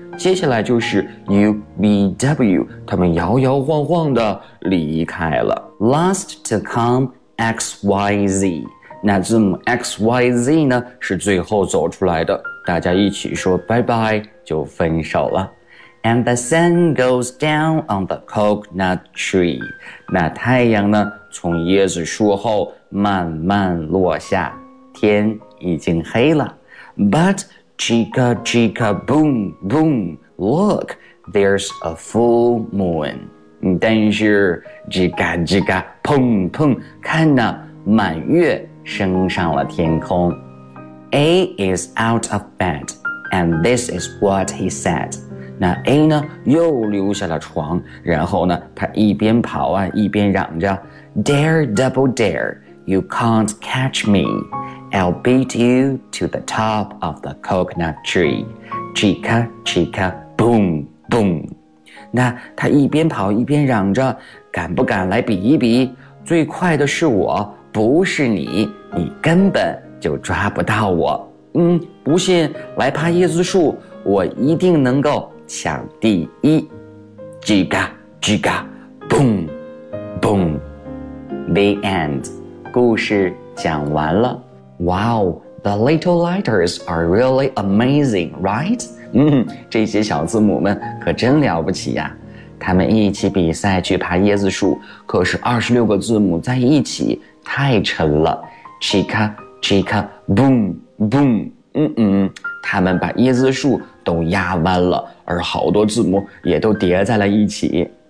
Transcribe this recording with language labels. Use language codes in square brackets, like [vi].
[zh] 接下来就是 UVW, 他们摇摇晃晃地离开了。 [en] Last to come, [zh] XYZ. 那字母 XYZ 呢是最后走出来的。大家一起说拜拜就分手了。 [en] And the sun goes down on the coconut tree. [zh] 那太阳呢从椰子树后慢慢落下，天已经黑了。 [en] But chica chica boom boom, look, there's a full moon. [zh] 但是 chica chica pong pong, 看呢满月升上了天空。 [en] A is out of bed, and this is what he said. [zh] 那 A 呢又溜下了床，然后呢他一边跑啊一边嚷着， [en] Dare double dare, you can't catch me. I'll beat you to the top of the coconut tree. Chica chica boom boom. [zh] 那他一边跑一边嚷着，敢不敢来比一比，最快的是我，不是你，你根本就抓不到我。不信来爬椰子树，我一定能够抢第一。 [en] 叽嘎叽嘎 boom boom. The end. [zh] 故事讲完了。 [en] Wow, the little letters are really amazing, right? [zh] 这些小字母们可真了不起呀。他们一起比赛去爬椰子树，可是26个字母在一起太沉了。 Chica Chica boom boom, 他们把椰子树都压弯了，而好多字母也都叠在了一起。